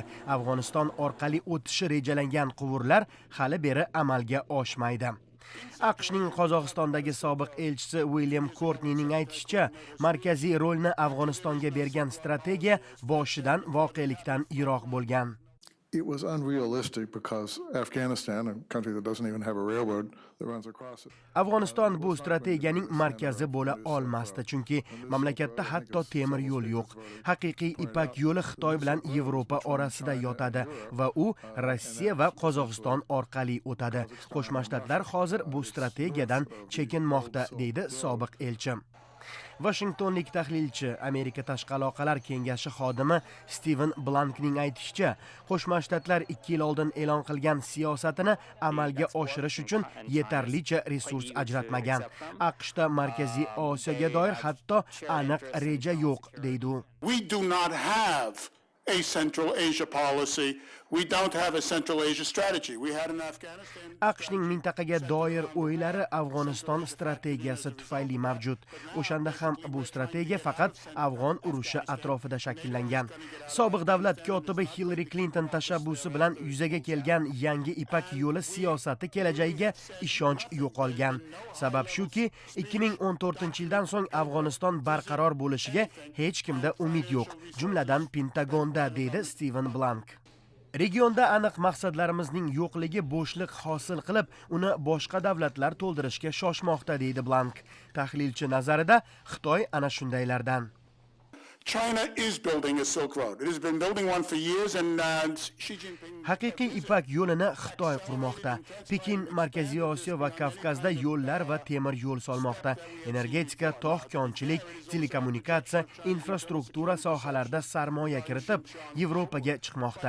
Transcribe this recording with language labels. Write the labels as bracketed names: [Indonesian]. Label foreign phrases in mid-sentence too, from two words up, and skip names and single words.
[Uzbek] Afg'oniston orqali o'tishi rejalangan quvurlar hali beri amalga oshmaydi. AQShning Qozog'istondagi sobiq elchisi William Courtneyning aytishicha, markaziy rolni Afg'onistonga bergan strategiya boshidan voqelikdan yiroq bo'lgan. [English] It was unrealistic because Afghanistan, a country that doesn't even have a railroad that runs across it. [Uzbek] Afg'oniston bu strategiyaning markazi bo'la olmasdi, chunki mamlakatda hatto temir yo'l yo'q. Haqiqiy Ipak yo'li Xitoy bilan Yevropa orasida yotadi va u Rossiya va Qozog'iston orqali o'tadi. Qo'shma Shtatlar hozir bu strategiyadan chekinmoqda, deydi sobiq elchi. Washingtonlik tahlilchi, Amerika Tashqi aloqalar kengashi xodimi Steven Blankning aytishicha, Qo'shma Shtatlar 2 yil oldin e'lon qilgan siyosatini amalga oshirish uchun yetarlicha resurs ajratmagan. AQShda Markaziy Osiyoga doir hatto aniq reja yo'q, deydi u. [English] We do not have a Central Asia policy. We don't have a Central Asia strategy. We had in Afghanistan. [Uzbek] AQShning mintaqaga doir o'ylari Afg'oniston strategiyasi tufayli mavjud. O'shanda ham bu strategiya faqat Afg'on urushi atrofida shakllangan. Sobiq davlat kotibi Hillary Clinton tashabbusi bilan yuzaga kelgan yangi Ipak yo'li siyosati kelajagiga ishonch yo'qolgan. Sabab shuki, 2014-yildan so'ng Afg'oniston barqaror bo'lishiga hech kimda umid yo'q, jumladan Pentagonda, deydi Steven Blank. Regionda aniq maqsadlarimizning yo'qligi bo'shliq hosil qilib, uni boshqa davlatlar to'ldirishga shoshmoqda, deydi Blank. Tahlilchi nazarida Xitoy ana shundaylardan. [English] China is building a Silk Road. It has been building one for years and Xi Jinping. [Uzbek] Haqiqiy Ipak yo'lini Xitoy qurmoqda. Pekin Markaziy Osiyo va Kavkazda yo'llar va temir yo'l solmoqda. Energetika, tog'-konchilik, telekommunikatsiya, infrastruktura sohalarida sarmoya kiritib, Yevropaga chiqmoqda.